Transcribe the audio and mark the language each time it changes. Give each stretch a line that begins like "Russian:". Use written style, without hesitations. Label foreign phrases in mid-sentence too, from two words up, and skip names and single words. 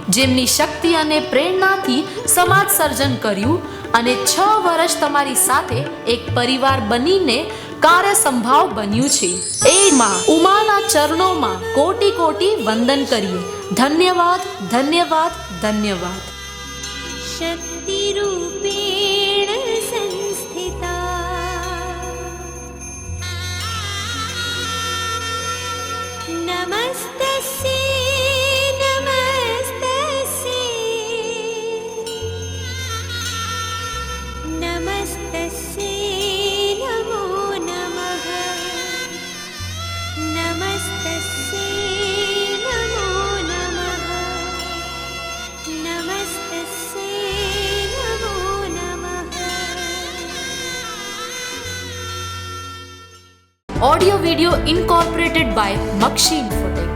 Gujarati: જેમની શક્તિ અને પ્રેરણાથી સમાજ સર્જન કર્યું અને 6 વર્ષ તમારી સાથે એક પરિવાર બનીને કાર્ય સંભાવ બન્યું છે. એ માં ઉમાના ચરણોમાં કોટી કોટી વંદન કરીએ. ધન્યવાદ, ધન્યવાદ, ધન્યવાદ.
Sanskrit: शक्ति रूपेण संस्थिता नमस्तस्यै नमस्तस्यै नमस्तस्यै नमो नमः नमस्तस्यै नमो नमः नमस्तस्यै नमो नमः
English: audio video incorporated by Makshi Info.